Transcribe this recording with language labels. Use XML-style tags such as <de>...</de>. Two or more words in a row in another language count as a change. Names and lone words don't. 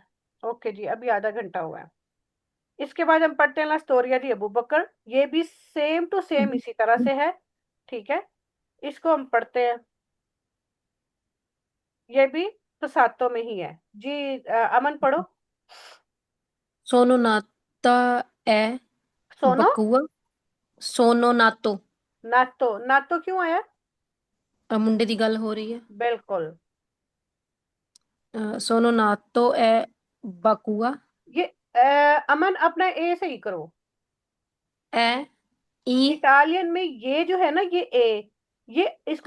<hi>ओके जी, अभी आधा घंटा हुआ है। इसके बाद हम पढ़ते हैं</hi> <it>la storia di</it> <hi>अबू बकर, ये भी</hi> <en>same to same</en> <hi>इसी तरह से है। ठीक है, इसको हम पढ़ते हैं। ये भी फसातों में ही है जी। अमन पढ़ो।</hi> <it>sono nata è sono. Bakua। sono nato nato, nato</it> <hi>क्यों आया?</hi> <pa>मुंडे की गल हो रही है।</pa> <hi>बिल्कुल।</hi> <it>sono nato है बकुआ।</it> <hi>ये अमन अपना ए सही करो। ए ई। इटालियन में ये जो है ना, ये ए, ये इसको</hi>